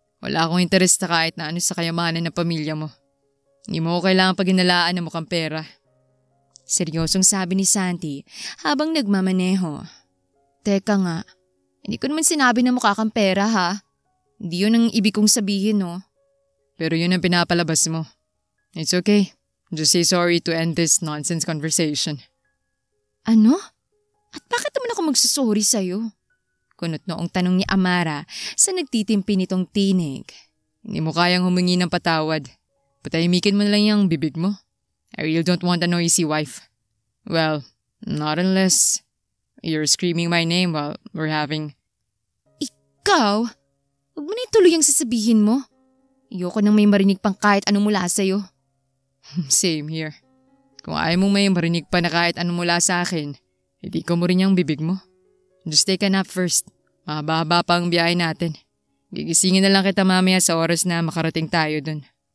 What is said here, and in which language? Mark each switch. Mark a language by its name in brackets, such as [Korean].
[Filipino] Wala akong interest na kahit na ano sa kayamanan ng pamilya mo. Hindi mo ko kailangan pag-inalaan ng mukhang pera. Seryosong sabi ni Santi habang nagmamaneho. Teka nga, hindi ko naman sinabi na mukha kang pera ha. Hindi yun ang ibig kong sabihin no. Pero yun ang pinapalabas mo. [English] It's okay. Just say sorry to end this nonsense conversation. [Filipino] Ano? At bakit naman ako magsasorry sa'yo? Kunot noong tanong ni Amara sa nagtitimpi nitong tinig. Hindi mo kayang humingi ng patawad. Patahimikin mo na lang yung bibig mo. [English] I really don't want a noisy wife. Well, not unless you're screaming my name while we're having... [Filipino] Ikaw? Huwag mo na ituloy ang sasabihin mo. Ayoko nang may marinig pang kahit anong mula sa'yo. [English] Same here. [Filipino] Kung ayaw mong may marinig pa na kahit anong mula sa akin, hindi ko mo rin yung bibig mo. [English] Just take a nap first. [Filipino] Mahaba-haba pa ang biyahe natin. Gigisingin na lang kita mamaya sa oras na makarating tayo dun.